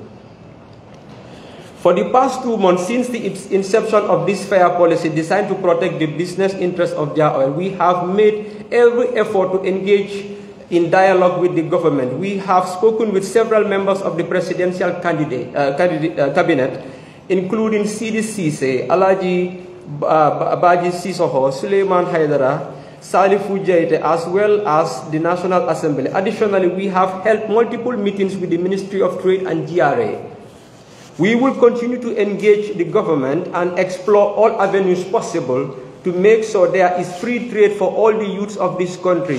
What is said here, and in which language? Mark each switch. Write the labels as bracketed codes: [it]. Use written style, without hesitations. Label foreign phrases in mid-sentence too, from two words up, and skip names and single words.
[en] For the past 2 months, since the inception of this fair policy designed to protect the business interests of Jar Oil, we have made every effort to engage in dialogue with the government. We have spoken with several members of the presidential cabinet, including Sidi Cisse, Alaji Baji Sisoho, Suleiman Haidara, Salifou Jaite, as well as the National Assembly. Additionally, we have held multiple meetings with the Ministry of Trade and GRA. We will continue to engage the government and explore all avenues possible to make sure there is free trade for all the youths of this country.